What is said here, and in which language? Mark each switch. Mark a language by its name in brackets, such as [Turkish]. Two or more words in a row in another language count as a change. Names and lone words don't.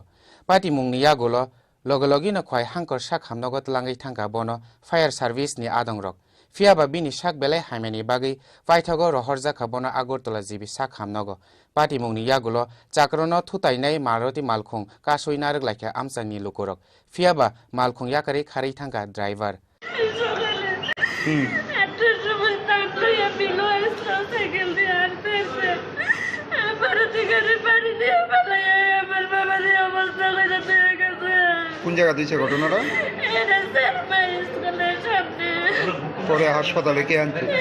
[Kok Borok] Pati mung ni yagulo logologi na khwai hangkor sak hamnogot langai thangka bono [English] fire service [Kok Borok] ni adongrok fiaba bini sak belai haimani bagi waithago rohorja khabono agortola jibi sak hamnogo pati mung ni yagulo chakrono thutainai maruti malkhung kasoi narek laikha amchani lukorok fiaba malkhung yakari khari thangka driver [Bangla] কোন জায়গা দিয়েছে ঘটনাটা? পরে হাসপাতালে কে আনছে?